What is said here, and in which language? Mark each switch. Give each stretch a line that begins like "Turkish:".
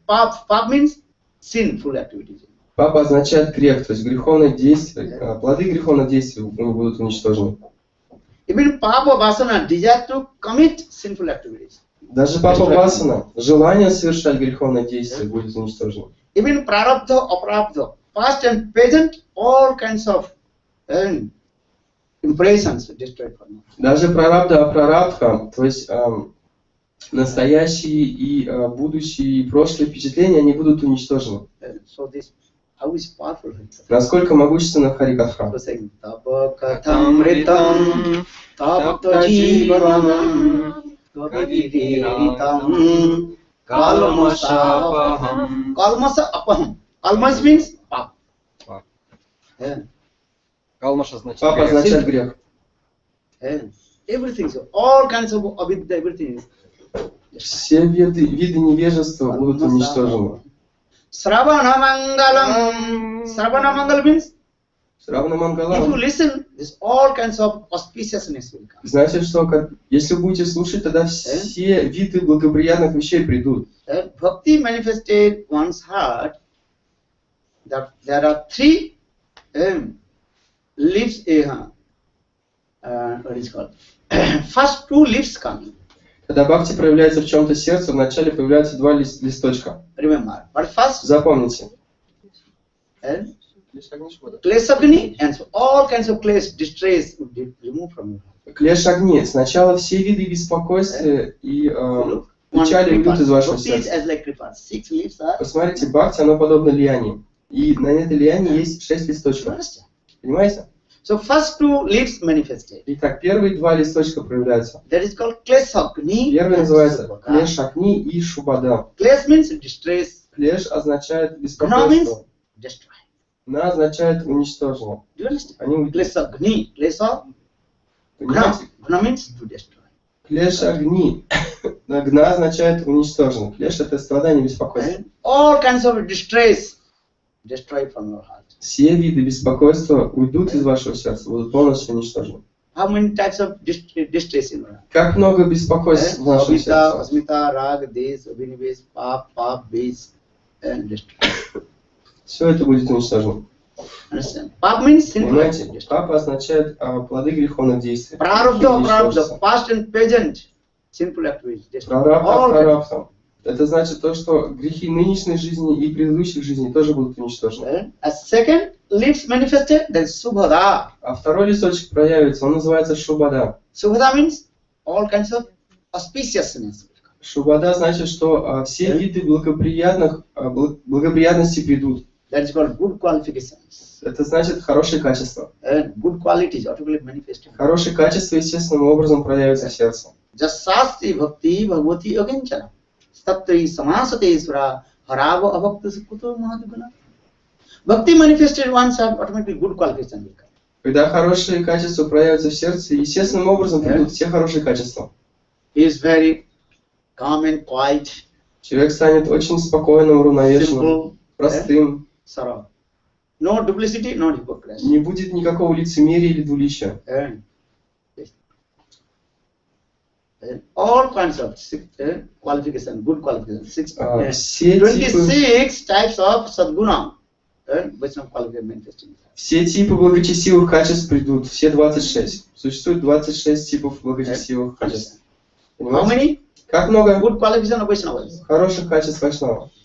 English: Pap means sinful activities.
Russian: Папа означает грех, то есть греховные действия, плоды греховных действий будут уничтожены.
English: Even papa vasana, desire to commit sinful activities.
Russian: Даже папа васана, желание совершать греховные действия будет уничтожено.
English: Even prarabdha, aprabdha, past and present, all kinds of impressions destroyed for now.
Russian: Даже прарабдха, апрарабдха, то есть настоящие и будущие и прошлые впечатления, они будут уничтожены.
English: So this, how is powerful?
Russian: Насколько могущественно Харикатха.
Sanskrit: Табакатамритам, таптадживанам, кавидиритам, kalmasapaham.
English: Kalmasa apaham. Kalmas means pap.
Russian: Калмаш означает Папа означает грех.
English: Everything, so all kinds of avidya, everything.
Russian: Все виды невежества будут уничтожены.
English: Sravana mangalam. Sravana mangal means
Russian: Сравна
English: if you
Russian: Мангалам.
English: listen, there's all kinds of auspiciousness will come.
Russian: Значит, что если вы будете слушать, тогда все виды благоприятных вещей придут.
English: Bhakti manifested one's heart that there are three leaves. What is called? First two leaves come.
Russian: Когда бхакти проявляется в чем-то сердце, вначале появляются два листочка.
English: Remember, but first
Russian: Запомните.
English: klesagni and so all kinds of clays, distress would be removed from you.
Russian: Клеш огни. Сначала все виды беспокойствия и печали уйдут из вашего сердца.
English: As like creepers. 6 leaves are.
Russian: Посмотрите, бхакти, оно подобно лиане. И на этой лиане есть 6 листочков. Понимаете?
English: So first two leaves manifested.
Russian: Итак, первые два листочка проявляются.
English: That is called klesagni.
Russian: Первый называется клеш огни и шубада.
English: Клеш means distress.
Russian: Клеш означает
English: Gna means
Russian: беспокойство.
English: destroy.
Russian: На означает уничтожено.
English: Do you understand?
Russian: Они уйдут.
English: Klesagni. Klesa.
Russian: Понимаете?
English: Gna means to destroy.
Russian: Клеш огни. Гна означает уничтожено. Клеш это страдание, беспокойство.
English: All kinds of distress destroyed from your heart.
Russian: Все виды беспокойства уйдут из вашего сердца, будут полностью уничтожены.
English: How many types of distress in your heart?
Russian: Как много беспокойств в вашем
English: Avita,
Russian: сердце.
English: asmita, rag, des, abhinives, pap, base, and destroy.
Russian: Все это будет уничтожено.
English: Understand? Pap means sinful.
Russian: Понимаете? Папа означает плоды греховных действий.
English: Prarabdha, past and present, sinful activities. Destroy.
Russian: Прарабдха. Это значит то, что грехи нынешней жизни и предыдущих жизней тоже будут уничтожены.
English: A second leaves manifested, then subhada.
Russian: А второй листочек проявится, он называется шубада.
English: Subhada means all kinds of auspiciousness.
Russian: Шубада значит, что все виды благоприятности придут.
English: That is called good qualifications.
Russian: Это значит хорошие качества.
English: Good qualities automatically manifested.
Russian: Хорошие качества естественным образом проявятся в сердце.
Sanskrit: Jasasti bhakti bhagavati aganchana. Tattri samasatesvara harava abhakta sukuto mahadguna.
English: Bhakti manifested ones have automatically good qualifications will come.
Russian: Когда хорошие качества проявятся в сердце, естественным образом придут все хорошие качества.
English: He is very calm and quiet.
Russian: Человек станет очень спокойным, уравновешенным,
English: Simple,
Russian: простым.
English: Sarah. No duplicity, no hypocrisy.
Russian: Не будет никакого лицемерия или двуличия.
English: All kinds of qualification, good qualification.
Russian: Все
English: 26 types of sadguna. Vaishnava qualification manifesting.
Russian: Все типы благочестивых качеств придут, все 26. Существует 26 типов благочестивых качеств.
English: How many?
Russian: Как много
English: Good qualification of Vaishnavas.
Russian: хороших качеств Вайшнава?